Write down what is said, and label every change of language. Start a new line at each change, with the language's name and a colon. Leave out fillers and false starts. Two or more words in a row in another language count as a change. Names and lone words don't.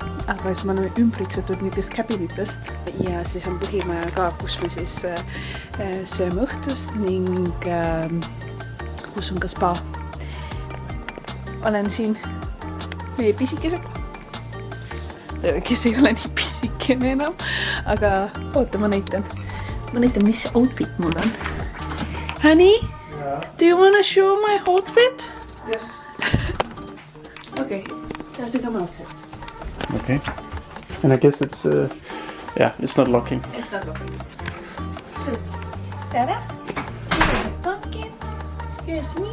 Estonian: Aga siis me oleme ümbritsetud niisugust käbinitest ja siis on põhimaja ka, kus me siis sööme õhtust ning kus on ka spa. Olen siin meie pisikesega, kes ei ole nii pisikene enam, aga oota, ma näitan, mis outfit mul on.
English: Honey, do you want to show my outfit? Yes. Okay, you have to come out. Okay, and I guess it's, it's not locking. It's not locking. So, Dada, here's a pumpkin, here's me.